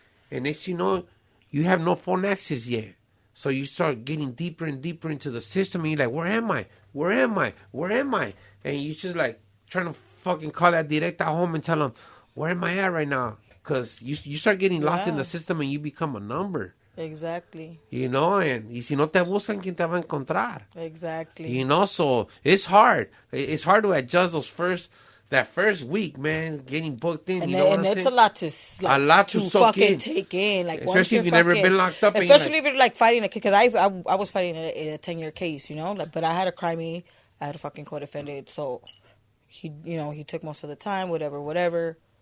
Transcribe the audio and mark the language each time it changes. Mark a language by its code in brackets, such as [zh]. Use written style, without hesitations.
[en] And next, you know, you have no phone access yet. So you start getting deeper and deeper into the system, and you're like, where am I? And you just like trying to fucking call that directa home and tell them, where am I at right now? Because you start getting lost in the system and you become a number. Exactly. [es] You know, and y si no te buscan, ¿quién te va a encontrar? [en] Exactly. You know, so it's hard. It's hard to adjust that first week, man, getting booked in. And, you know and it's a lot to soak fucking in. take in. Like, especially if you've never been locked up. Especially if you're like fighting a case. Because I was fighting a 10-year case, you know. Like, but I had a crime. I had a fucking co-defendant. So, he took most of the time, whatever.